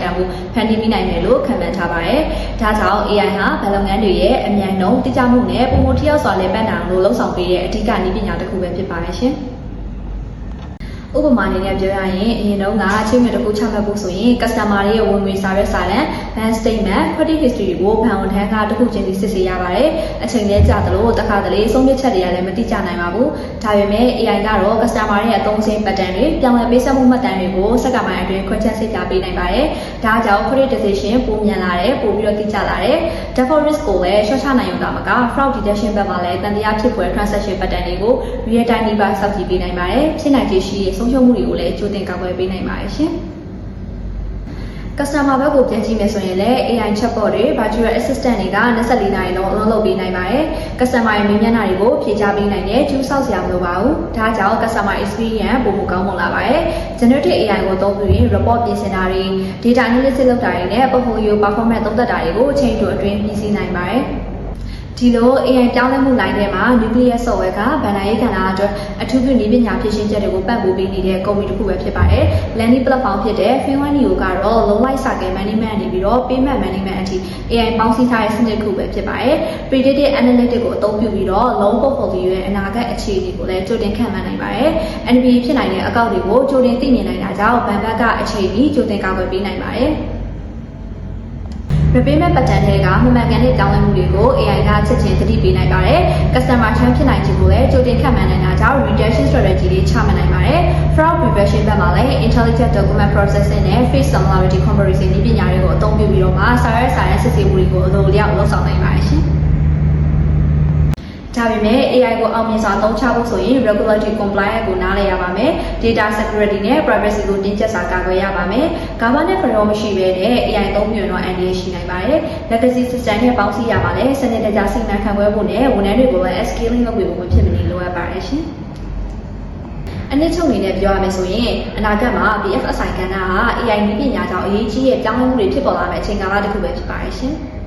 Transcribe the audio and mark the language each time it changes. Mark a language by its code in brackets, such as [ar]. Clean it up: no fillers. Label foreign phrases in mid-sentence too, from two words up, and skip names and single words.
[my] န်ဖို့ဖန်တီးမိနိုင်တယ်လို့ခန့်မှန်းထားပါတယ်။ဒါကြောင့် AI ဟာဘဏ်လုပ်ငန်းတွေရဲ့အမြန်နှုန်းတိကျမှုနဲ့ပုံမှန်ထိရောက်စွာလည်ပတ်နိုင်အောင်လို့လှုံ့ဆော်ပေးတဲ့အဓိကနည်းပညာတစ်ခုပဲဖြစ်ပါတယ်ရှင်။ဥပမာအနေနဲ့ပြောရရင်အရင်တုန်းကအချိန်မြင့်တစ်ခုချမှတ်ဖို့ဆိုရင် customer ရဲ့ဝင်ငွေစာရွက်စာတမ်း [en] bank statement credit history [my] ကိုဘဏ်ဝန်ထမ်းကတစ်ခုချင်းစီစစ်ဆေးရပါတယ်အချိန်လေးကြာသလိုတစ် ခါတလေဆုံးဖြတ်ချက်တွေကလည်းမတိကျနိုင်ပါဘူးဒါပေမဲ့ AI ကတော့ customer ရဲ့အသုံးစရိတ် pattern တွေပြောင်းလဲပေးဆက်မှုမှတ်တမ်းတွေကိုစက္ကန့်ပိုင်းအတွင်းခွဲခြားစစ်ပြပေးနိုင်ပါတယ်ဒါကြောင့် [en] credit decision [my] ပိုမြန်လာတယ်ပိုပြီးတော့တိကျလာတယ် [en] default risk [my] ကိုလည်းရှော့ချနိုင်ရုံသာမက [en] fraud detection [my] ဘက်မှာလည်းတန်တရားဖြစ်ဖွယ် [en] transaction pattern [my] တွေကို [en] real time [my] နည်းပါစောင့်ကြည့်ပေးနိုင်ပါတယ်ဖြစ်နိုင်ခြေရှိဆုံးရှုံးမှုတွေကိုလည်းကြိုတင်ကာကွယ်ပေးနိုင်ပါတယ်ရှင်။ customer ဘက်ကိုပြန်ကြည့်မယ်ဆိုရင်လည်း [en] AI chatbot [my] တွေ [en] virtual assistant [my] တွေက24နာရီလုံးအလုပ်လုပ်ပေးနိုင်ပါတယ်။ customer ရဲ့မေးမြန်းတာတွေကို ဖြေကြားပေးနိုင်တဲ့ကျူးဆောက်စရာမလိုပါဘူး။ဒါကြောင့် [en] customer experience [my] ပိုမိုကောင်းမွန်လာပါတယ်။ [en] generative AI [my] ကိုသုံးပြီး report ပြင်ဆင်တာတွေ [en] data analysis [my] လုပ်တာတွေနဲ့ [en] portfolio performance [my] သုံးသ ပ်တာတွေကိုအချိန်တိုအတွင်းပြီးစီးနိုင်ပါတယ်။ဒီလို AI ပြောင်းလဲမှု line ထဲမှာ [en] nuclear software [my] ကဗဏ္ဍာရေးကဏ္ဍအတွက်အထူးပြုနည်းပညာဖြစ်ရှင်းချက်တွေကိုပံ့ပိုးပေးနေတဲ့ကုမ္ပဏီတစ်ခုပဲဖြစ်ပါတယ်။ [en] Lending platform [my] ဖြစ်တဲ့ Finwanio ကတော့ [en] loan life cycle management [my] နေပြီးတော့ [en] payment management [my] အထိ AI ပေါင်းစည်းထားတဲ့စနစ်တစ်ခုပဲဖြစ်ပါတယ်။ [en] Predictive analytics [my] ကိုအသုံးပြုပြီးတော့ [en] loan portfolio [my] ရဲ့အနာဂတ်အခြေအနေကိုလည်းကြိုတင်ခန့်မှန်းနိုင်ပါတယ်။ NPA ဖြစ်နိုင်တဲ့အကောင့်တွေကိုကြိုတင်သိမြင်နိုင်တာကြောင့်ဘဏ်ဘက်ကအခြေအနေကြိုတင်ကာကွယ်ပေးနိုင်ပါတယ်။ [en] repayment pattern [my] တွေကမမှန်ကန်တဲ့တောင်းလဲမှုတွေကို AI ကချက်ချင်းသတိပေးနိုင်ပါတယ်။ [en] customer churn [my] ဖြစ်နိုင်ခြင်းကိုလည်းကြိုတင်ခန့်မှန်းနိုင်တာကြောင့် [en] retention strategy [my] တွေချမှတ်နိုင်ပါတယ်။ [en] fraud prevention [my] ဘက်မှာလည်း [en] intelligent document [my] processing နဲ့ [en] face similarity comparison [my] နည်းပညာတွေကိုအသုံးပြုပြီးတော့မှစာရွက်စာတမ်းစစ်ဆေးမှုတွေကိုအလိုအလျောက်လုပ်ဆောင်နိုင်ပါတယ်ရှင်။ဒါပေမဲ့ AI ကိုအောင်မြ င်စွာသုံးချဖို့ဆိုရင် [en] regulatory compliance [my] ကိုနားလည်ရပါမယ်။ [en] data security [my] နဲ့ privacy ကိုတင်းကျပ်စွာကာကွယ်ရပါမယ်။ [en] governance framework [my] မရှိဘဲနဲ့ AI သုံးပြီးတော့အန္တရာယ်ရှိနိုင်ပါတယ်။ [en] legacy system [my] နဲ့ပေါင်းစည်းရပါလေစနစ်တကျစီမံခန့်ခွဲဖို့နဲ့ဝန်ထမ်းတွေကိုလည်း scaling လုပ်ပေးဖို့မဖြစ်မနေလိုအပ်ပါတယ်ရှင်။အနည်းချုပ်အနေနဲ့ပြောရမယ်ဆိုရင်အနာဂတ်မှာ BFSI ကဏ္ဍဟာ AI နည်းပညာကြောင့်အရေးကြီးတဲ့ပြောင်းလဲမှုတွေဖြစ်ပေါ်လာမယ့်အချိန်ကာလတစ်ခုပဲဖြစ်ပါတယ်ရှင်။